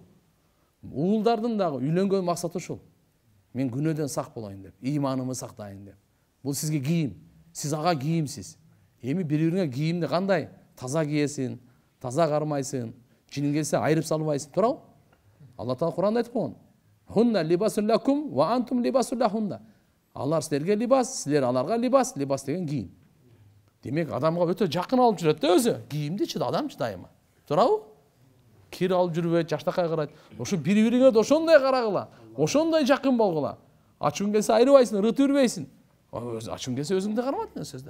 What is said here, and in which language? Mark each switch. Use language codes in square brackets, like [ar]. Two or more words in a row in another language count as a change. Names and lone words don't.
[ky] Уулдардын дагы үйлөнгөн максаты ушул. Мен күнөөдөн сак болоюн деп, ыйманымды сактайын деп. Бул сизге кийим, сиз ага кийимсиз. Эми бири-бириңе кийимди кандай? Таза кийесиң, таза кармайсың, жинин келсе айырып салбайсың, туурабы? Алла Таала Куранда айтып койгон. [ar] هن لباس لكم وأنتم لباس لهن. [ky] Алар силерге либас, силер аларга либас, либас деген кийим. Демек адамга өтө жакын алып жүрөт да өзү. Кийимдичи адамчы дайыма. Туурабы? Кир алып жүрбөйт, жаштакай карайт. Ошо бири-бириңе ошондой карагыла, ошондой жакын болгула. Ачуң келсе айрыбайсың, ырыт үрбөйсүң. Ачуң келсе өзүңдү карма деген сөз да.